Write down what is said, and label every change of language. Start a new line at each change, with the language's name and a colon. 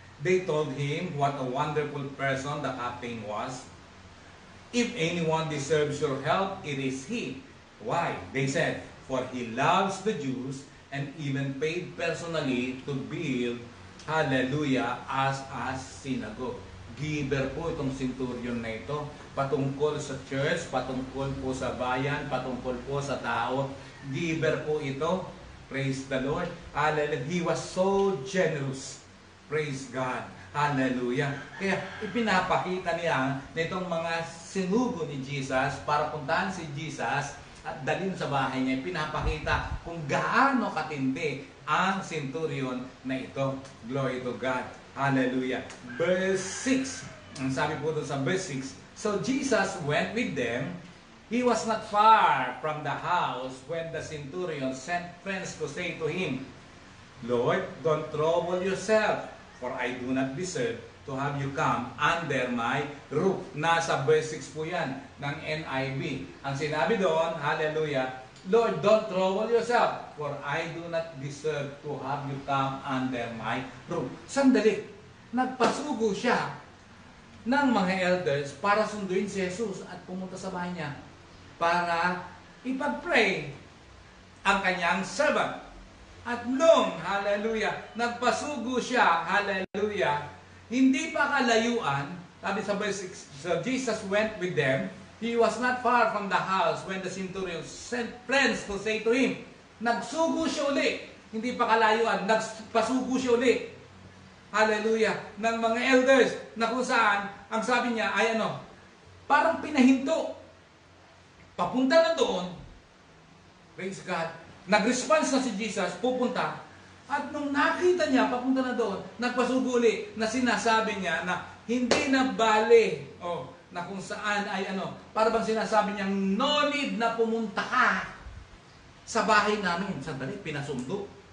English: They told him what a wonderful person the captain was. If anyone deserves your help, it is he. Why? They said, for he loves the Jews and even paid personally to build, hallelujah, as a synagogue.
Filipino: Giver po itong centurion na ito. Patungkol sa church, patungkol po sa bayan, patungkol po sa tao. Giver po ito. Praise the Lord. Hallelujah.
English: He was so generous. Praise God. Hallelujah.
Filipino: Kaya ipinapakita niya nitong mga sinugo ni Jesus para puntahan si Jesus at dalhin sa bahay niya. Pinapakita kung gaano katindi ang centurion na ito.
English: Glory to God. Hallelujah. Verse 6.
Filipino: Ang sabi po doon sa verse 6.
English: So Jesus went with them. He was not far from the house when the centurion sent friends to say to him, Lord, don't trouble yourself, for I do not deserve to have you come under my roof.
Filipino: Nasa verse 6 po yan ng NIV. Ang sinabi doon,
English: hallelujah, Lord, don't trouble yourself, for I do not deserve to have you come under my roof.
Filipino: Sandali, nagpasugo siya ng mga elders para sunduin si Jesus at pumunta sa bahay niya para ipag-pray ang kanyang servant. At nung, hallelujah, nagpasugo siya, hallelujah, hindi pa kalayuan, sabi sa verse 6,
English: so Jesus went with them. He was not far from the house when the centurion sent friends to say to him,
Filipino: nagsugo siya uli, hindi pa kalayuan, nagpasugo siya uli. Hallelujah, ng mga elders na kung saan, ang sabi niya ay parang pinahinto. Papunta na doon, praise God, nag-response na si Jesus, pupunta, at nung nakita niya, papunta na doon, nagpasugo uli, na sinasabi niya na hindi na bale, na kung saan ay para bang sinasabi niya,
English: no need
Filipino: na pumunta ka sa bahay namin. Sandali, pinasundo.